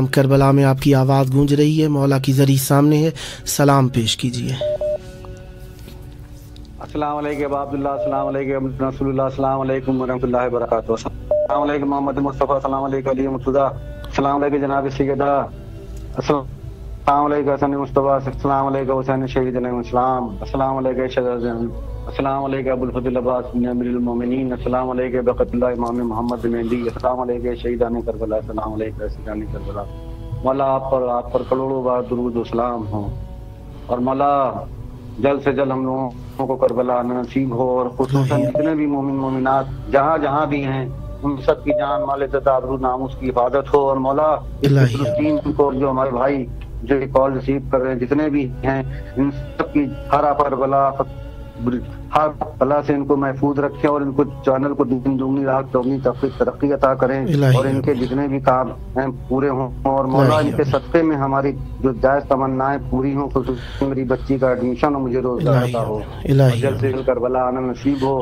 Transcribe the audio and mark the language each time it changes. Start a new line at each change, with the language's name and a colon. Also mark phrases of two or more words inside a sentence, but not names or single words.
Urdu: کربلا میں آپ کی آواز گونج رہی ہے، مولا کی ذریعہ سامنے ہے، سلام پیش کیجیے.
Arabic: السلام علیکم عبداللہ. السلام علیکم رسول اللہ. السلام علیکم ورحمۃ اللہ وبرکاتہ. السلام علیکم محمد مصطفیٰ. السلام علیکم علی مرتضیٰ. السلام علیکم جناب سیدہ.
Urdu: السلام
Arabic: السلام علیکم
Urdu: हसन मुस्तफा,
Arabic: السلام علیکم
Urdu: हुसैन शहीद अलैहिस्सलाम,
Arabic: السلام علیکم
Urdu: शहजाद,
Arabic: السلام علیکم
Urdu: अबुल फजल अब्बास बिन अमीरुल मोमिनीन,
Arabic: السلام علیکم
Urdu: बरकतुल्लाह इमाम मोहम्मद मेहंदी,
Arabic: السلام علیکم
Urdu: شہیدان کربلا,
Arabic: السلام علیکم
Urdu: شہیدان کربلا. مولا آپ پر کروڑوں بار درود و سلام ہو، اور مولا جلد سے جلد ہم لوگوں کو کربلا نصیب ہو، اور خصوصاً جتنے بھی مومن مومنات جہاں بھی ہیں ان سب کی جان مال آبرو ناموس کی حفاظت ہو. اور مولا اس فلسطین کو جو ہمارے بھائی جو
English: call receive
Urdu: کر رہے ہیں جتنے بھی ہیں ان سب کی ہر بلا سے انکو محفوظ رکھیں، اور انکو چینل کو دن دگنی رات چوگنی ترقی عطا کریں، اور انکے جتنے بھی کام ہیں پورے ہوں، اور مولا انکے صدقے میں ہماری جو جائز تمنائیں پوری ہوں، خصوصاً میری بچی کا ایڈمیشن ہو، مجھے روزگار عطا ہو، جلد سے جلد کربلا آنا نصیب ہو.